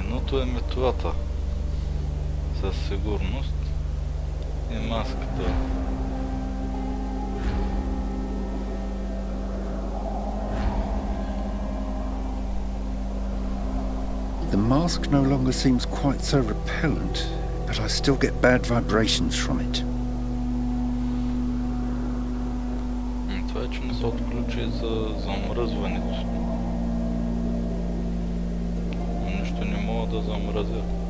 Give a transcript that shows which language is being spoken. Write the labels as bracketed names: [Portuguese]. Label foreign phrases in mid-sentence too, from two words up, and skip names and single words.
[Bulgarian] Най-важното е метлата. Със сигурност. И маската. [English] The mask no longer seems quite so repellent, but I still get bad vibrations from it. [Bulgarian] Това е, че не се отключи за замръзването. Нищо не мога да замръзя.